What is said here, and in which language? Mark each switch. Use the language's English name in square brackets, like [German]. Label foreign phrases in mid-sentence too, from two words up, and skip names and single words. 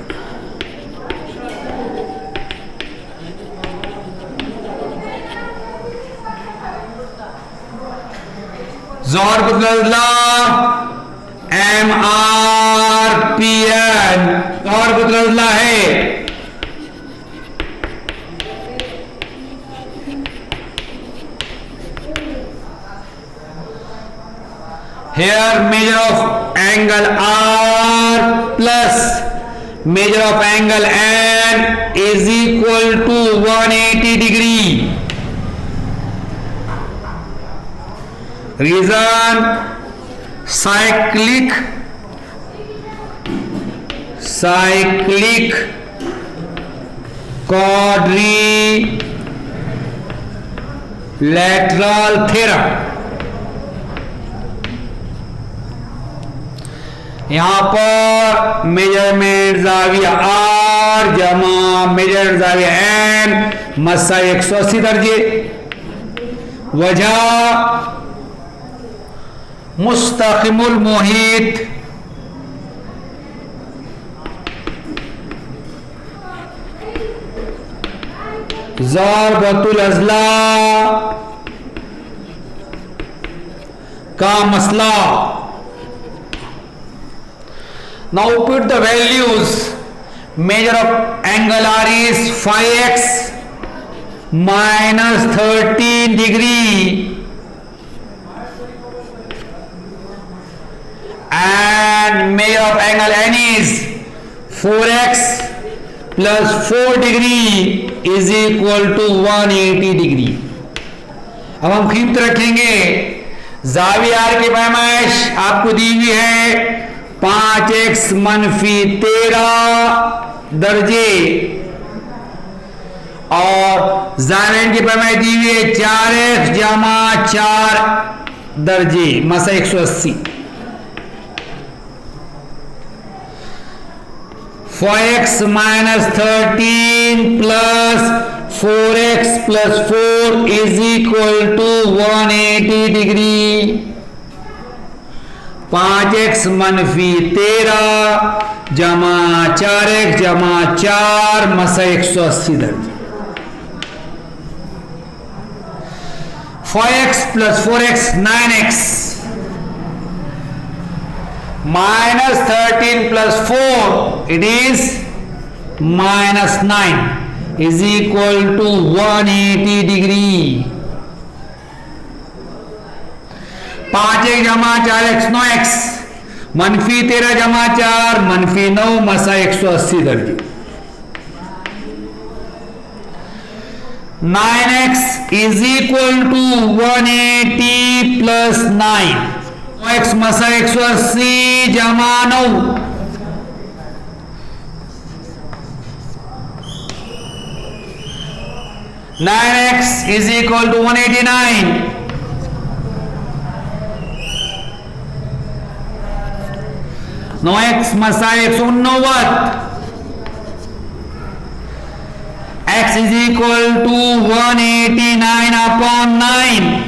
[Urdu] زور بدلا MRPN زور بدلا ہے. [English] Here measure of angle R plus measure of angle N is equal to 180 degree. Reason cyclic quadrilateral theorem. [Urdu] یہاں پر میژرمنٹ زاویہ آر جمع میژرمنٹ زاویہ این مساوی 180 درجے. وجہ مستقیم المحیط ضربت الاضلاع کا مسئلہ. [English] Now put the values. Measure of angle R is 5x minus 13 degree and measure of angle N is 4x plus 4 degree is equal to 180 degree। [Urdu] اب ہم قیمت رکھیں گے. زاویہ آر کی پیمائش آپکو دی ہوئی ہے 5x منفی 13 درجے اور زاویہ کی پیمائش دی ہوئی ہے 4x جمع 4 درجے مساوی 180. [English] 4x minus 13 plus 4x plus 4 is equal to 180 degree। [Urdu] 5x منفی 13 جمع 4x جمع 4 مساوی 180 درجے. [English] 5x plus 4x 9x minus 13 plus 4 it is minus 9 is equal to 180 degree। [Urdu] 5x جمع 4x 9x منفی 13 جمع 4 منفی 9 مساوی 180 درجے. [English] 9x is equal to 180 plus 9 x [Urdu] مساوی 180 جمع 9 [English] 9x is equal to 189 9x मसा 189 x is equal to 189 upon 9